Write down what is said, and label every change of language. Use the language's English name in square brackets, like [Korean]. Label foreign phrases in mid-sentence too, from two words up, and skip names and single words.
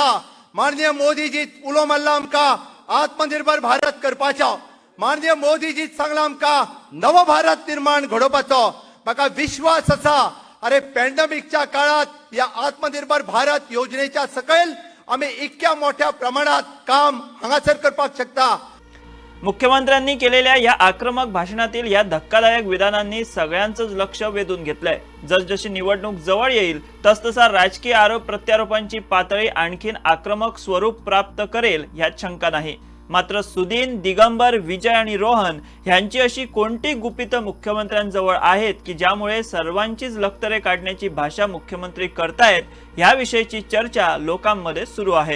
[Konkani] माननीय मोदीजी उलो मारला आमकां आत्मनिर्भर भारत करपाचो। माननीय मोदीजी सांगला आमकां नवो भारत निर्माण घडोवपाचो। म्हाका विश्वास आसा अरे पॅन्डेमिकच्या काळात या आत्मनिर्भर भारत योजनेच्या सकयल आमी इतक्या मोठ्या प्रमाणात काम हांगासर करपाक शकता। [Marathi] मुख्यमंत्र्यांनी केलेल्या या आक्रमक भाषणातील या धक्कादायक विधानांनी सगळ्यांचंच लक्ष वेधून घातलंय. जसजशी निवडणूक जवळ येईल तसतसा राजकीय आरोप प्रत्यारोपांची पातळी आणखीन आक्रमक स्वरूप प्राप्त करेल यात शंका नाही. मात्र सुदीन, दिगंबर, विजय आणि रोहन यांची अशी कोणती गुपितं मुख्यमंत्र्यांजवळ आहेत की ज्यामुळे सर्वांचीच लक्तरे काढण्याची भाषा मुख्यमंत्री करतायत याविषयीची चर्चा लोकांमध्ये सुरू आहे.